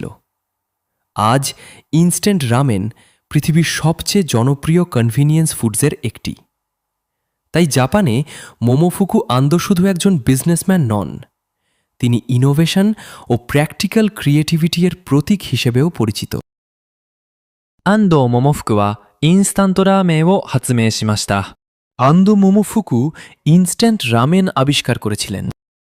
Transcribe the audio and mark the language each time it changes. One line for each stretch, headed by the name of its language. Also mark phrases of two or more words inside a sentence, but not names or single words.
Bangla: আজ
English: instant ramen
Bangla: পৃথিবীর সবচেয়ে জনপ্রিয়
English: convenience foods
Bangla: একটি। তাই জাপানে মোমোফুকু আন্দো শুধু একজন বিজনেসম্যান নন, তিনি ইনোভেশন ও
English: practical creativity
Bangla: প্রতীক হিসেবেও পরিচিত।
Japanese: 安藤桃福はインスタントラーメンを発明しました。
Bangla: আন্দো মোমোফুকু
English: instant ramen
Bangla: আবিষ্কার করেছিলেন।